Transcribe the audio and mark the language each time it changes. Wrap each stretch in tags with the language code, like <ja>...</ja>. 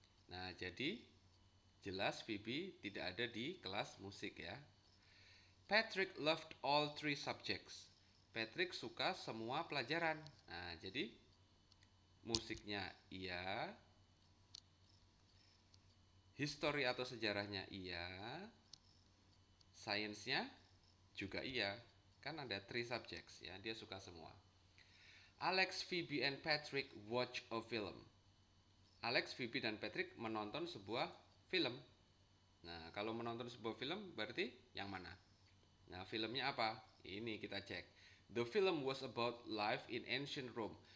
<id>Nah, jadi jelas Phoebe tidak ada di kelas musik ya.</id> <en>Patrick loved all three subjects.</en> <id>Patrick suka semua pelajaran. Nah, jadi musiknya iya, history atau sejarahnya iya, sainsnya juga iya. Kan ada</id> <en>three subjects</en> <id>ya, dia suka semua.</id> <en>Alex, Phoebe, and Patrick watch a film.</en> <id>Alex, Phoebe, dan Patrick menonton sebuah film. Nah, kalau menonton sebuah film berarti yang mana? Nah, filmnya apa? Ini kita cek.</id> <en>The film was about life in ancient Rome.</en>